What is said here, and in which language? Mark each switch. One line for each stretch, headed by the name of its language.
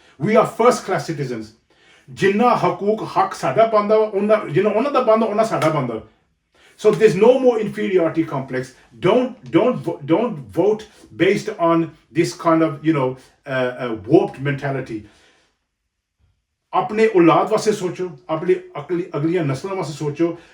English: We are first class citizens.
Punjabi: Jinna hak sada banda, ਉਹਨਾਂ ਦਾ ਬੰਦਾ ਉਹਨਾਂ ਸਾਡਾ ਬੰਦਾ.
English: So there's no more inferiority complex. Don't vote based on this kind of warped mentality.
Punjabi: ਆਪਣੇ ਔਲਾਦ ਵਾਸਤੇ ਸੋਚੋ, ਆਪਣੇ ਅਗਲੀਆਂ ਨਸਲਾਂ ਵਾਸਤੇ ਸੋਚੋ.